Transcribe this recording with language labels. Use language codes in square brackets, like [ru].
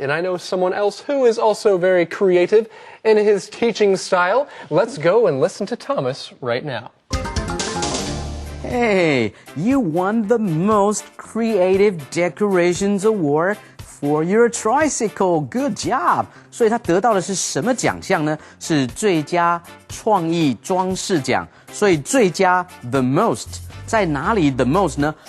[en] And I know someone else who is also very creative in his teaching style. Let's go and listen to Thomas right now. Hey, you won the Most Creative Decorations Award for your tricycle. Good job. [zh] 所以他得到的是什么奖项呢？是最佳创意装饰奖。所以最佳 the most 在哪里 the most 呢？